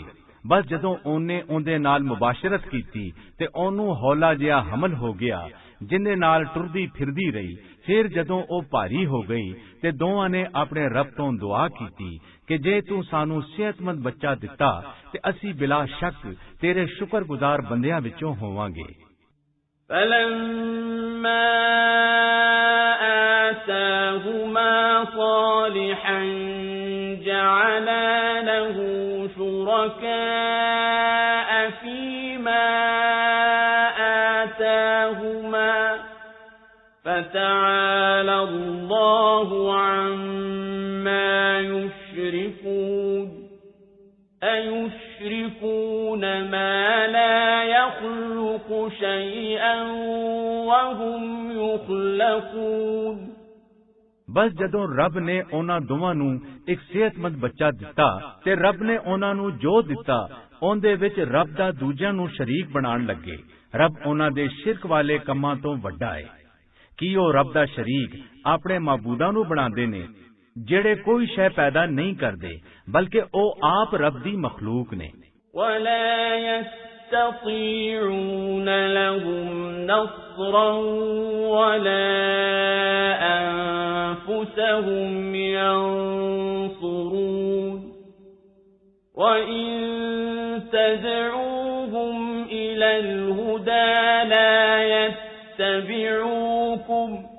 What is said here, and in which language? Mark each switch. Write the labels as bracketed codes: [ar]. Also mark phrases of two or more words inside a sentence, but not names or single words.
[pa] ਬਸ ਜਦੋਂ ਉਹਨੇ ਉਹਦੇ ਨਾਲ ਮੁਬਾਸ਼ਰਤ ਕੀਤੀ ਤੇ ਉਹਨੂੰ ਹੌਲਾ ਜਿਹਾ ਹਮਲ ਹੋ ਗਿਆ, ਜਿੰਦੇ ਨਾਲ ਟੁਰਦੀ ਫਿਰਦੀ ਰਹੀ। ਫਿਰ ਜਦੋਂ ਉਹ ਭਾਰੀ ਹੋ ਗਈ ਤੇ ਦੋਵਾਂ ਨੇ ਆਪਣੇ ਰੱਬ ਤੋਂ ਦੁਆ ਕੀਤੀ ਕਿ ਜੇ ਤੂੰ ਸਾਨੂੰ ਸਿਹਤਮੰਦ ਬੱਚਾ ਦਿੱਤਾ ਤੇ ਅਸੀਂ ਬਿਲਾ ਸ਼ੱਕ ਤੇਰੇ ਸ਼ੁਕਰਗੁਜ਼ਾਰ ਬੰਦਿਆਂ ਵਿੱਚੋਂ ਹੋਵਾਂਗੇ। [ar] فَلَمَّا آتَاهُمَا صَالِحًا جَعَلَا لَهُ شُرَكَاءَ فِيمَا آتَاهُمَا فَتَعَالَى اللَّهُ عَمَّا يُشْرِكُونَ أَيُشْرِكُونَ مَا لَا يَخْلُقُ شَيْئًا وَهُمْ يُخْلَقُونَ। [pa] ਬਸ ਜਦੋਂ ਰੱਬ ਨੇ ਉਹਨਾਂ ਦੋਵਾਂ ਨੂੰ ਇੱਕ ਸਿਹਤਮੰਦ ਬੱਚਾ ਦਿੱਤਾ ਤੇ ਰੱਬ ਨੇ ਉਹਨਾਂ ਨੂੰ ਜੋ ਦਿੱਤਾ ਉਹਦੇ ਵਿੱਚ ਰੱਬ ਦਾ ਦੂਜਿਆਂ ਨੂੰ ਸ਼ਰੀਕ ਬਣਾਉਣ ਲੱਗੇ। ਰੱਬ ਉਹਨਾਂ ਦੇ ਸ਼ਿਰਕ ਵਾਲੇ ਕੰਮਾਂ ਤੋਂ ਵੱਡਾ ਹੈ। ਕੀ ਉਹ ਰੱਬ ਦਾ ਸ਼ਰੀਕ ਆਪਣੇ ਮਾਬੂਦਾਂ ਨੂੰ ਬਣਾਉਂਦੇ ਨੇ ਜਿਹੜੇ ਕੋਈ ਸ਼ੈ ਪੈਦਾ ਨਹੀਂ ਕਰਦੇ, ਬਲਕਿ ਉਹ ਆਪ ਰੱਬ ਦੀ ਮਖਲੂਕ ਨੇ। [ar] وَلَا يَسْتَطِيعُونَ لَهُمْ نَصْرًا وَلَا أَنفُسَهُمْ يَنصُرُونَ وَإِن تَدْعُوهُمْ إِلَى الْهُدَى لَا يَتَّبِعُوكُمْ